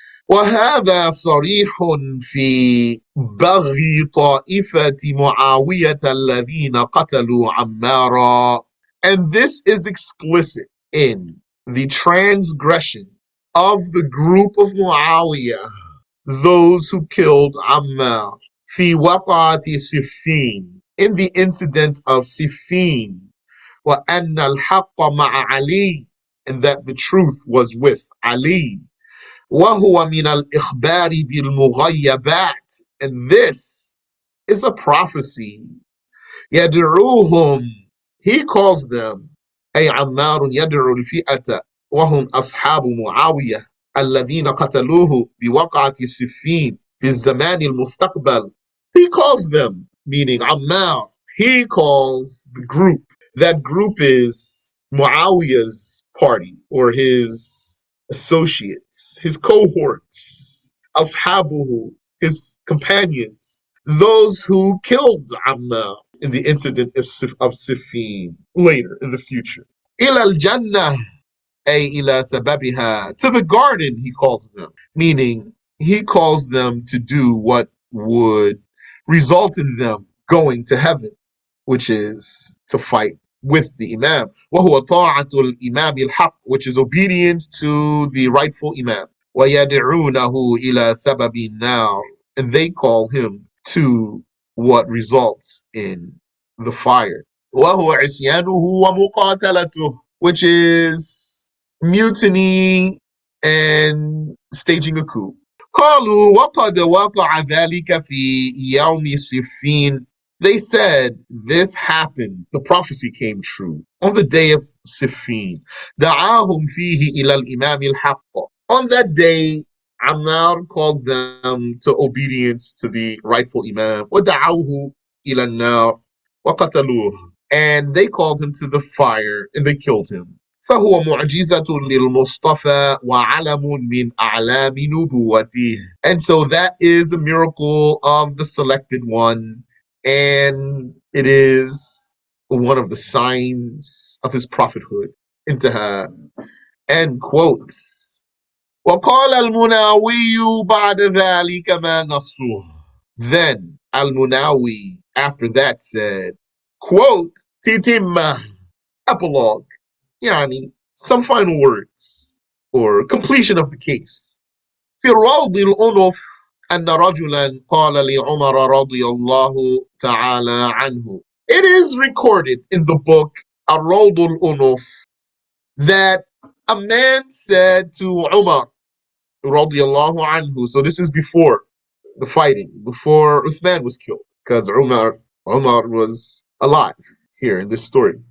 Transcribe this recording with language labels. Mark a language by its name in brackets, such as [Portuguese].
[Arabic] وهذا صريح في بغي طائفة معاوية الذين قتلوا عمارا, [English] and this is explicit in the transgression of the group of Muawiyah, those who killed Ammar, [Arabic] في وقعة [English] Siffin, in the incident of Siffin, [Arabic] وأن الحق مع علي, [English] and that the truth was with Ali. [Arabic] وهو من الإخبار بالمغيبات, [English] and this is a prophecy. [Arabic] يدعوهم, [English] he calls them, [Arabic] أي عمار يدعو الفئة وهم أصحاب معاوية الذين قتلوه بوقعة السفين في الزمان المستقبل. [English] He calls them, meaning Ammar, he calls the group. That group is Muawiyah's party, or his associates, his cohorts, ashabuhu, his companions, those who killed Ammar in the incident of Siffin later in the future. [Arabic] إلى الجنة أي إلى سببها, [English] to the garden he calls them, meaning he calls them to do what would result in them going to heaven, which is to fight with the Imam. [Arabic] وهو طاعة الإمام الحق, [English] which is obedience to the rightful Imam. [Arabic] ويدعونه إلى سبب النار, [English] and they call him to what results in the fire. [Arabic] وهو عصيانه ومقاتلته, [English] which is mutiny and staging a coup. [Arabic] قالوا وقد وقع ذلك في يوم صفين. [English] They said this happened, the prophecy came true on the day of Siffin. [Arabic] دعاهم فيه إلى الإمام الحق. [English] On that day, Ammar called them to obedience to the rightful Imam. [Arabic] ودعوه إلى النار وقتلوه. [English] And they called him to the fire and they killed him. [Arabic] فهو معجزة للمصطفى وعلم من أعلام نبوته. [English] And so that is a miracle of the selected one, and it is one of the signs of his prophethood. [Arabic] انتهى. [English] End quote. [Arabic] وقال المناوي بعد ذلك ما نصه. [English] Then Al-Munawi after that said, quote, تتمة, epilogue, يعني some final words or completion of the case. [Arabic] في الروض الأنف أن رجلا قال لعمر رضي الله تعالى عنه. [English] It is recorded in the book الروض الأنف that a man said to Umar [Arabic] رضي الله عنه, [English] so this is before the fighting, before Uthman was killed, because Umar was alive here in this story.